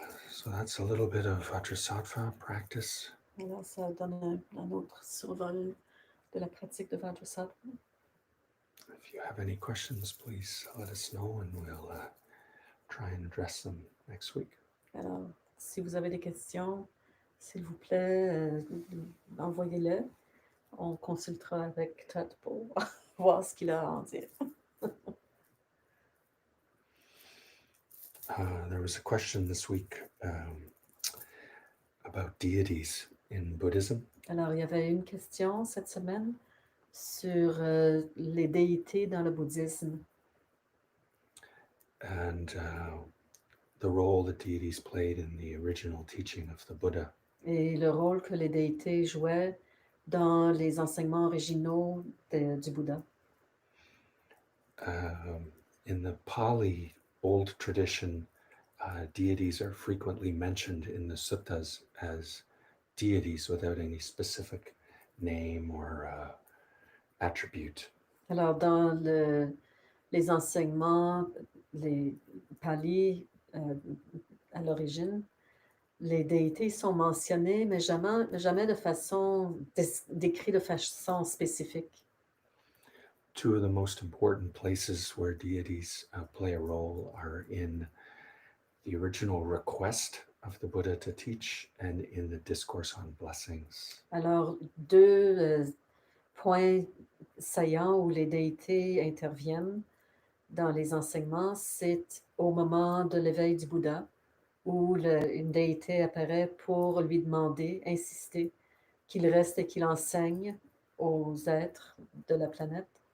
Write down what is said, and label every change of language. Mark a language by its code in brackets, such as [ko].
[en] So that's a little bit of Vajrasattva practice. [fr] Alors, ça donne un autre survol de la pratique de Vajrasattva. [en] If you have any questions, please let us know and we'll try and address them next week. [fr] Alors, si vous avez des questions, s'il vous plaît, envoyez-les. On consultera avec Tut pour voir ce qu'il a à en dire. [en] There was a question this week about deities in Buddhism. [fr] Alors, il y avait une question cette semaine sur les déités dans le bouddhisme. [en] And the role that deities played in the original teaching of the Buddha. [fr] Et le rôle que les déités jouaient dans les enseignements originaux du Bouddha. [en] In the Pali old tradition, deities are frequently mentioned in the suttas as deities without any specific name or attribute. [fr] Alors, dans les enseignements, les Pali, à l'origine, les déités sont mentionnées, mais jamais de façon décrite de façon spécifique. [en] Two of the most important places where deities play a role are in the original request of the Buddha to teach and in the discourse on blessings. [fr] Alors, deux points saillants où les déités interviennent dans les enseignements, c'est au moment de l'éveil du Bouddha, où une déité apparaît pour lui demander, insister, qu'il reste et qu'il enseigne aux êtres de la planète.